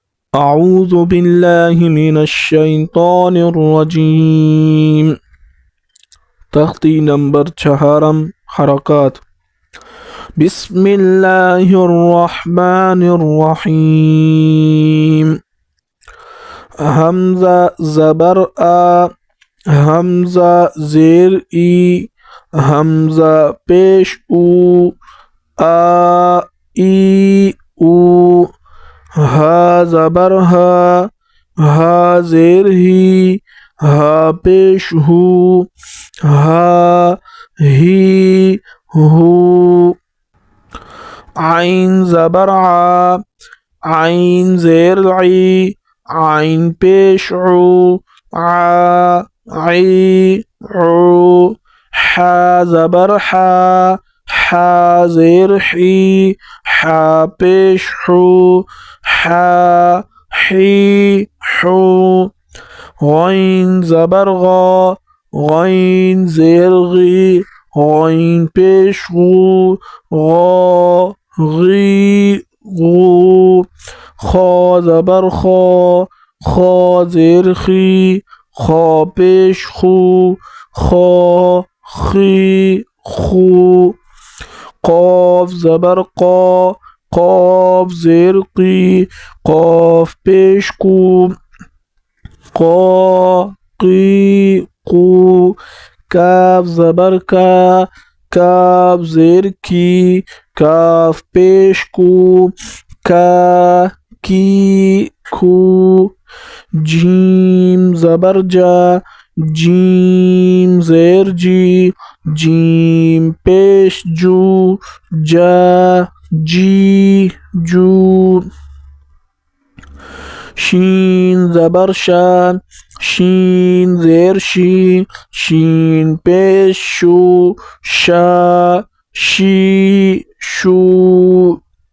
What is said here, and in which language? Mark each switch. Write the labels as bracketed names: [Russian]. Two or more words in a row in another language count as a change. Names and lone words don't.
[Arabic] أعوذ بالله من الشيطان الرجيم. [Urdu] تخطي نمبر چهارم حركات. [Arabic] بسم الله الرحمن الرحيم. [Urdu] همزة زبر آ، همزة زیر ای، همزة پیش او، آ ای او. ها زبر ها، ها زیر هی، ها پیش هو، ها هی هو. عین زبر ع، عین زیر عی، عین پیش عو، ع عی عو. ح زبر ح، ح زیر حی، ح پیش حو، ح حی حو. غین زبر غا، غین زیر غی، غین پیش غو، غا غی غو. خا زبر خا، خا زیر خی، خا پیش خو، خا خی خو. قاف زبر قا، قاف زیر قی، قاف پیش کو، قا قی قو. کاف زبر کا، کاف زیر کی، کاف پیش کو، کا کی کو. جیم زبر جا، جیم زیر جی، جیم پیش جو، جا جی جو. شین زبر شا، شین زیر شی، شین پیش شو، شا شی شو.